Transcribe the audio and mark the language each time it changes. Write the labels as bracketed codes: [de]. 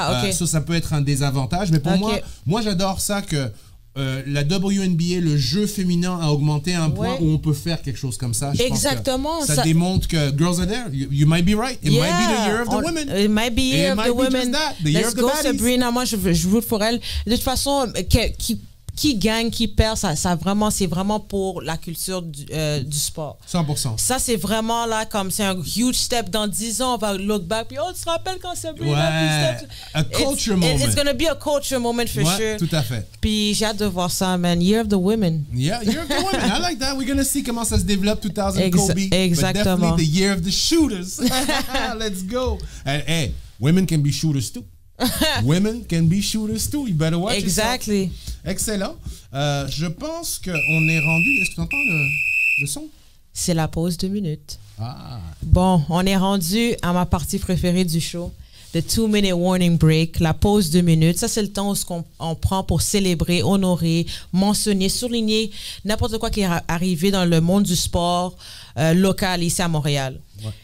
[fr] Ça peut être un désavantage. Mais pour moi j'adore ça que... la WNBA, le jeu féminin a augmenté à un point où on peut faire quelque chose comme ça. Exactement. Ça démontre que [en] girls are there. You might be right. It might be the year of the women. It might be year of the women. Let's go [fr] Sabrina. Moi, je root pour elle. De toute façon, qui gagne, qui perd, c'est vraiment pour la culture du sport. 100%. Ça, c'est vraiment là, comme c'est un huge step. Dans 10 ans, on va [en] look back. [fr] Puis, tu te rappelles quand Sabrina? [en] A culture moment. It's going to be a culture moment for sure. [fr] Tout à fait. Puis, j'ai hâte de voir ça, man. [en] Year of the women. Yeah, Year of the women. I like that. We're going to see [fr] comment ça se développe [en] 2000 Kobe. [fr] Exactement. [en] But definitely the year of the shooters. Let's go. And, hey, women can be shooters too. Women can be shooters too. You better watch Exactly. [fr] Yourself. Excellent. Je pense qu'on est rendu... Est-ce que tu entends le son? C'est la pause 2 minutes. Bon, on est rendu à ma partie préférée du show. [en] The 2-minute warning break, [fr] la pause 2 minutes. Ça, c'est le temps où on prend pour célébrer, honorer, mentionner, souligner n'importe quoi qui est arrivé dans le monde du sport local ici à Montréal. Ouais.